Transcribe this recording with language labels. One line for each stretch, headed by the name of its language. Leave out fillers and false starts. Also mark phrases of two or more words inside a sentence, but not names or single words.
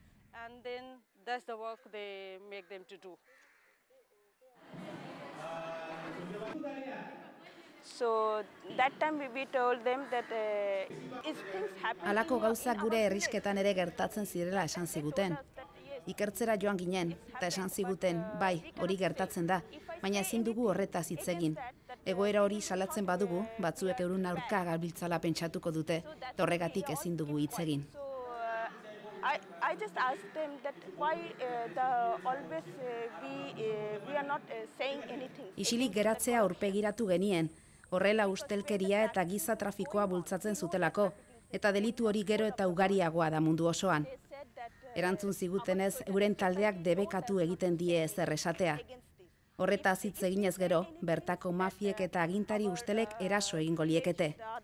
Basque: Halako gauzak gure herrisketan ere gertatzen zirela esan ziguten. Ikertzera joan ginen, eta esan ziguten, bai, hori gertatzen da, baina ezin dugu horretaz hitz egin. Egoera hori salatzen badugu, batzuek eurun aurka gabiltzala pentsatuko dute, eta horregatik ezin dugu hitz egin.
English: I just asked them that why always we are not saying anything.
Basque: Isilik geratzea aurpegiratu genien, horrela ustelkeria eta giza trafikoa bultzatzen zutelako, eta delitu hori gero eta ugariagoa da mundu osoan. Erantzun zigutenez, euren taldeak debekatu egiten die ezer esatea. Horretaz hitz eginez gero, bertako mafiek eta agintari ustelek eraso egingo liekete.